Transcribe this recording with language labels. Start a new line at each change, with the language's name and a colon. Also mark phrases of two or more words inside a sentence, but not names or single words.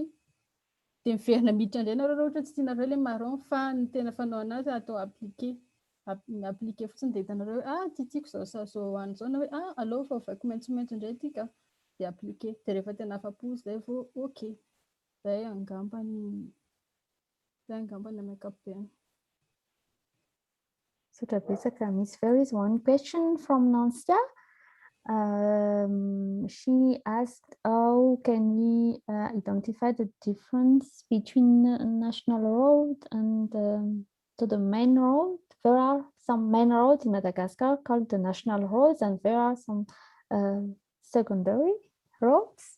Malagasy: Dia miverina miditra indray nareo ohatra tsy tianareo le marron fa ny tena fanao anazy atao appliquer fotsiny dia hitanareo tiako zao an'izao na hoe allo fa vaiko maitsomaitso indray ity ka dia appliquer. Dia rehefa tena afa-po izay vao OK. Zay angambany amin'ny ankapobeny. Sotra betsaka,
English: Miss. There is one question from Nancia. She asked, how can we identify the difference between national road and the main road? There are some main roads in Madagascar called the national roads, and there are some secondary roads.